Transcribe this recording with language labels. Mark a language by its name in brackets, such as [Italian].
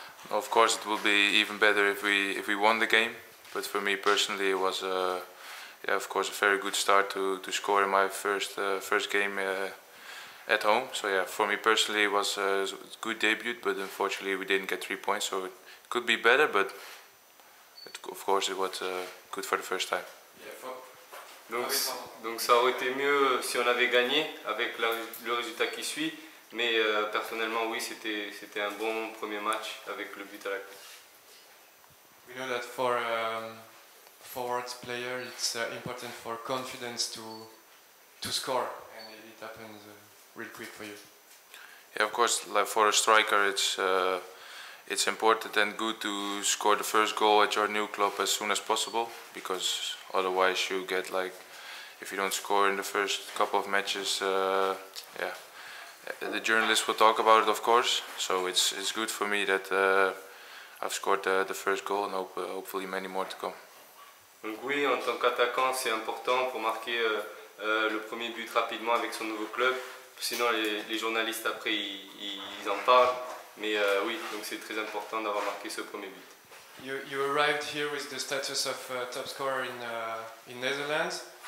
[English] Of course, it would be even better if we won the game. But for me personally, it was yeah, of course, a very good start to score in my first game at home. So yeah, for me personally, it was a good debut. But unfortunately, we didn't get 3 points. So it could be better, but of course, it was good for the first time. [French] Donc ça aurait été mieux si on avait gagné avec le résultat qui suit, mais personnellement oui, c'était un bon premier match avec le but à la clé. [English] We know that for forwards player it's important for confidence to score, and it happens real quick for you. Yeah, of course, like for a striker it's important and good to score the first goal at your new club as soon as possible, because otherwise you get, like, if you don't score in the first couple of matches, yeah, the journalists will talk about it, of course. So it's good for me that I've scored the first goal, and hopefully many more to come. [French] Donc oui, en tant qu'attaquant, c'est important pour marquer le premier but rapidement avec son nouveau club. Sinon les journalistes après ils en parlent. Mais oui, donc c'est très important d'avoir marqué ce premier but. [English] You arrived here with the status of top scorer in Netherlands.